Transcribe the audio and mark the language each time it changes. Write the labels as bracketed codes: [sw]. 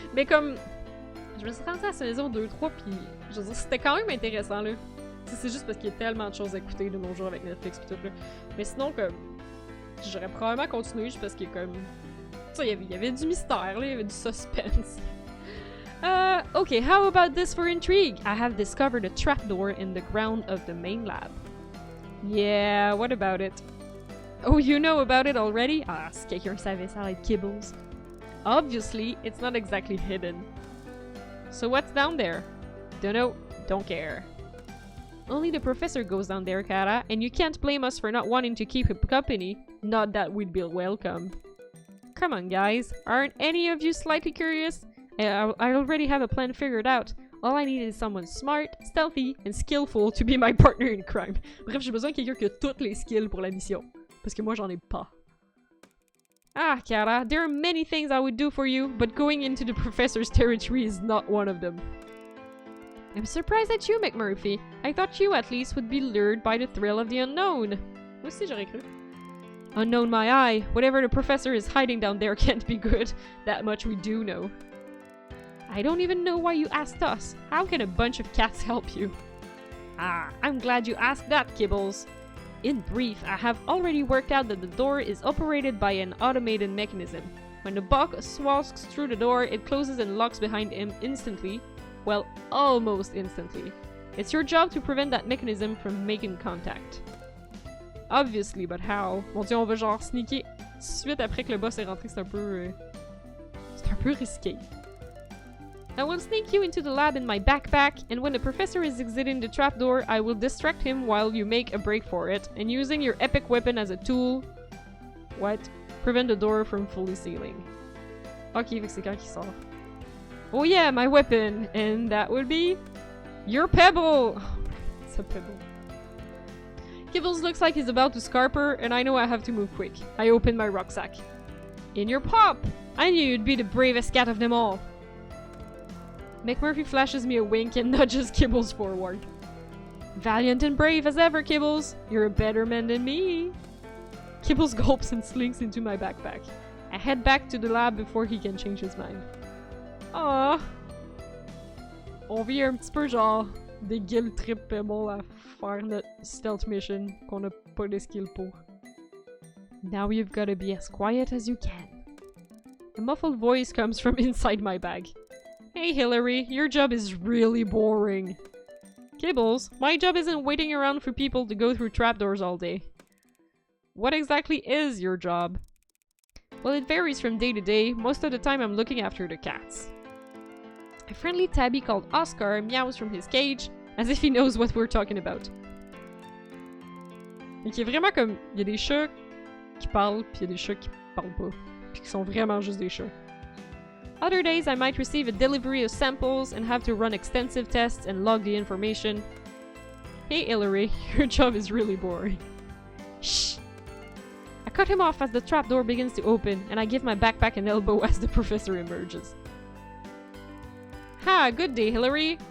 [fr] Mais comme je me suis rendue à la saison 2-3 puis je veux dire c'était quand même intéressant là. C'est juste parce qu'il y a tellement de choses à écouter de nos jours avec Netflix pis tout là. Mais sinon comme j'aurais probablement continué juste parce qu'il y a comme ça il y avait du mystère là, il y avait du suspense. [en] Okay, how about this for intrigue? I have discovered a trapdoor in the ground of the main lab. Yeah, what about it? Oh, you know about it already? [fr] Ah, si quelqu'un savait, ça va être Kibbles. [en] Obviously, it's not exactly hidden. So what's down there? Don't know, don't care. Only the professor goes down there, Kara, and you can't blame us for not wanting to keep him company. Not that we'd be welcome. Come on, guys. Aren't any of you slightly curious? I already have a plan figured out. All I need is someone smart, stealthy, and skillful to be my partner in crime. [fr] Bref, j'ai besoin de quelqu'un qui a toutes les skills pour la mission. Parce que moi, j'en ai pas. [en] Ah, Kara, there are many things I would do for you, but going into the professor's territory is not one of them. I'm surprised at you, McMurphy. I thought you, at least, would be lured by the thrill of the unknown. [fr] Moi aussi, j'aurais cru. [en] Unknown my eye. Whatever the professor is hiding down there can't be good. That much we do know. I don't even know why you asked us. How can a bunch of cats help you? Ah, I'm glad you asked that, Kibbles. In brief, I have already worked out that the door is operated by an automated mechanism. When the bug walks through the door, it closes and locks behind him instantly. Well, almost instantly. It's your job to prevent that mechanism from making contact. Obviously, but how? [fr] Mon dieu, on va genre sneaker tout de suite après que le boss est rentré, c'est un peu risqué. [en] I will sneak you into the lab in my backpack, and when the professor is exiting the trapdoor, I will distract him while you make a break for it, and using your epic weapon as a tool... What? Prevent the door from fully sealing. [fr] Ok, fait que c'est quand qu'il sort. [en] Oh yeah, my weapon! And that would be... Your pebble! Oh, it's a pebble. Kibbles looks like he's about to scarp her, and I know I have to move quick. I open my rucksack. In your pop! I knew you'd be the bravest cat of them all. McMurphy flashes me a wink and nudges Kibbles forward. Valiant and brave as ever, Kibbles. You're a better man than me. Kibbles gulps and slinks into my backpack. I head back to the lab before he can change his mind. [fr] Ah, on vit un petit peu genre des guild trip Pebble à faire notre stealth mission qu'on n'a pas de skill pour. [en] Now you've gotta be as quiet as you can. A muffled voice comes from inside my bag. Hey Hillary, your job is really boring. Kibbles, my job isn't waiting around for people to go through trapdoors all day. What exactly is your job? Well, it varies from day to day. Most of the time I'm looking after the cats. A friendly tabby called Oscar meows from his cage, as if he knows what we're talking about. [fr] Et qui est vraiment comme... Il y a des chats qui parlent, puis il y a des chats qui parlent pas. Puis qui sont vraiment juste des chats. [en] Other days I might receive a delivery of samples and have to run extensive tests and log the information. Hey Hillary, your job is really boring. Shh! I cut him off as the trapdoor begins to open, and I give my backpack an elbow as the professor emerges. Ha! Good day, Hillary!